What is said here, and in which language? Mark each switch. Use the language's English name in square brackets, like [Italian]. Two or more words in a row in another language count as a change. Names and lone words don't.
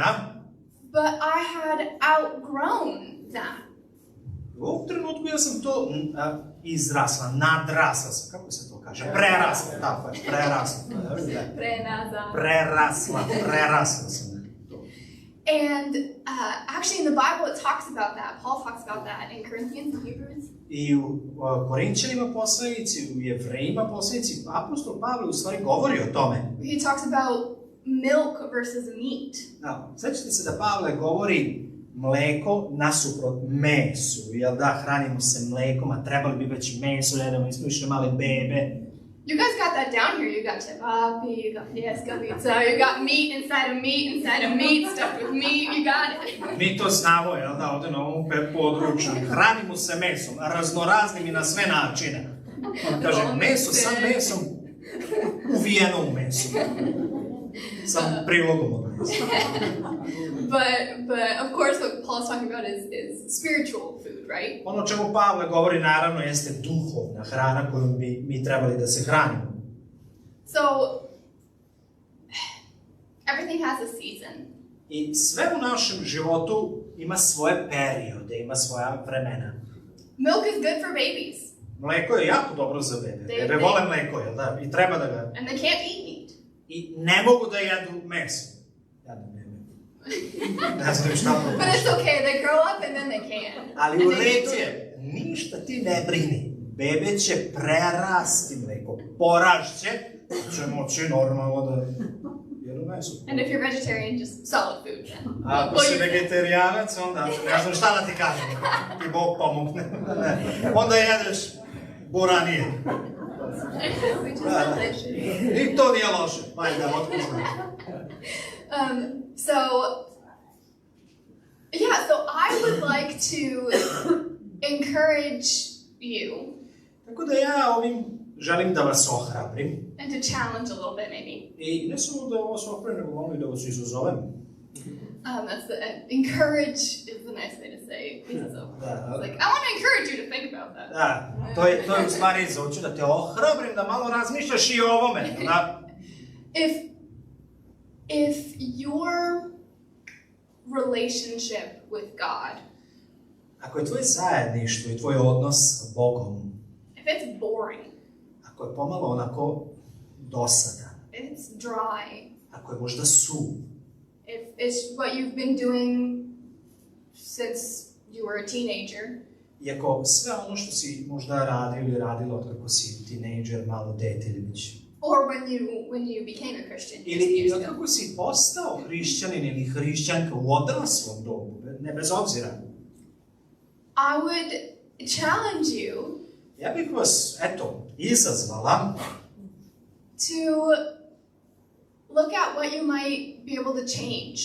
[English] But I had outgrown that. [Serbian] U ovom trenutku ja sam to izrasla, nadrasla sam, kako se to kaže? Prerasla, tako je, prerasla. Prerasla sam. [English] And actually in the Bible it talks about that. Paul talks about that in Corinthians and Hebrews. [Serbian] I u Korinćanima poslanici, u Jevrejima poslanici, apostol Pavle u stvari govori o tome. [English] He talks about milk versus meat. [Serbian] Sećate se da Pavle govori mleko nasuprot mesu, jel da, hranimo se mlekom, a trebali bi već meso, jedemo ispriše male bebe. [English] You guys got that down here. You got cevapi, you got pljeskavica, you got meat inside of meat, stuffed with meat, you got it. [Serbian] Mi to znamo, jel da, ovdje na ovom području. Hranimo se mesom, raznoraznim i na sve načine. On kaže, meso sa mesom, uvijeno u mesu. Sa prilogom od mesa. [English] But of course what Paul's talking about is spiritual food, right? [Serbian] Ono čemu Pavle govori naravno jeste duhovna hrana kojom bi mi trebali da se hranimo. [English] So everything has a season. [Serbian] I sve u našem životu ima svoje periode, ima svoja vremena. [English] Milk is good for babies. [Serbian] Mleko je jako dobro za bebe. Bebe vole mleko, jel da? I treba da ga... [English] And they can't eat meat. [Serbian] I ne mogu da jedu meso. Ne znam šta to. [English] But it's okay, they grow up and then they can. [Serbian] Ali u redu je, ništa ti ne brini. Bebe će prerasti mleko, porašće, će moći normalno da jedu meso. [English] And if you're vegetarian, just solid food then. [Serbian] Ako si vegetarijanac, onda ne znam šta da ti kažem, ti Bog pomogne. Onda jedeš buranije. [English] Which is delicious. [Serbian] I to nije loše, majda, otkud znaš. [English] So I would like to encourage you. [Serbian] Tako da ja ovim želim da vas ohrabrim. [English] And to challenge a little bit, maybe. [Serbian] I ne samo da vas ohrabrim, nego malo i da vas izazovem. [English] Encourage is the nice way to say izazov. Like, I want to encourage you to think about that. [Serbian] Da, to je u stvari hoću da te ohrabrim, da malo razmišljaš i o ovome. Da? [English] If your relationship with God, [Serbian] ako je tvoje zajedništvo i tvoj odnos s Bogom, [English] if it's boring, [Serbian] ako je pomalo onako dosadan, [English] if it's dry, [Serbian] ako je možda suv, [English] if it's what you've been doing since you were a teenager, [Serbian] i ako sve ono što si možda radio ili radila od kako si tinejdžer, malo dete ili već, [English] or when you became a Christian [Serbian] ili [English] years ago, [Serbian] kako si postao hrišćanin ili hrišćanka u odraslom dobu, ne bez obzira. [English] I would challenge you [Serbian] Ja bih vas, izazvala [English] to look at what you might be able to change.